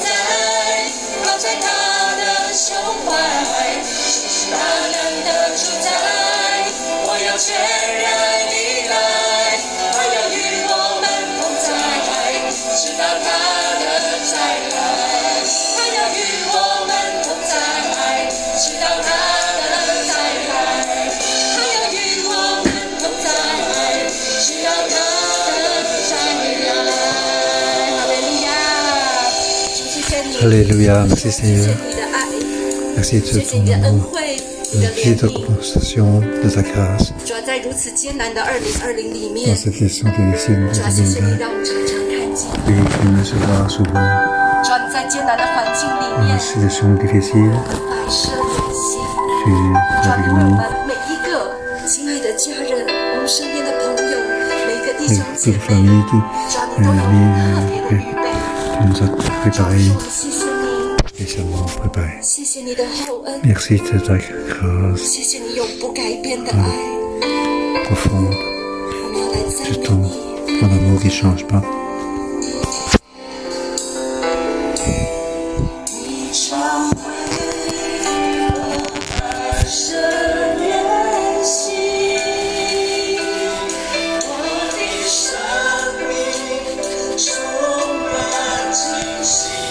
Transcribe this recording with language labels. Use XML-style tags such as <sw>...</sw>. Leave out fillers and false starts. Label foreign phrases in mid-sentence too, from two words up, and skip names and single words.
<zh>在，靠在他的胸怀，这是大能的主宰，我要全然依赖，他要与我们同在，直到他的再来，他要与我们同在，直到他的再来，他要与我们同在，直到他的再来。哈利路亚，主谢谢你，</zh> <fr>Alléluia, merci</fr> <zh>谢谢你的爱，</zh> <fr>Merci</fr> <zh>谢</zh> <fr>de</fr> <zh>谢</zh> <fr>ton</fr> <zh>你的恩</zh> <fr>amour,</fr> <zh>惠，你的</zh> <fr>merci</fr> <zh>怜</zh> <fr>de ta</fr> <zh>悯。</zh> <fr>compensation, de ta grâce.</fr> <zh>主要在如此艰难的2020里</zh> <fr>Dans</fr> <zh>面，</zh> <fr>cette question difficile</fr> <zh>主</zh> <fr>de</fr> <zh>要谢谢你 2020, 让我们常常看见。</zh> <fr>oui, tu me sauveras souvent.</fr> <zh>主要你在艰难的环境里</zh> <fr>Dans</fr> <zh>面</zh> <fr>les situations difficiles,</fr> <zh>摆设筵席，</zh> <fr>tu es</fr> <zh>主要</zh> <fr>avec</fr> <zh>你为我</zh> <fr>nous,</fr> <zh>们每一个亲爱的家人，我们身边的朋友，每一个弟</zh> <fr>et</fr> <zh>兄姐</zh> <fr>toute</fr> <zh>妹，</zh> <fr>famille, tout,</fr> <zh>主要你都有特别的预备。</zh> <fr>tu nous as</fr> <zh>主要</zh> <fr>préparés,</fr> <zh>我们谢谢你，</zh> <fr>spécialement préparés.</fr> <zh>谢谢你的厚恩，</zh> <fr>Merci de ta grâce</fr> <zh>谢谢你永不改变的爱，</zh> <fr>profonde,</fr> <zh>我们要来赞</zh> <fr>de</fr> <zh>美</zh> <fr>ton,</fr> <zh>你。</zh> <fr>ton amour qui ne change pas.</fr> <zh>你常为我摆设筵席，我的生命充满惊喜，</zh>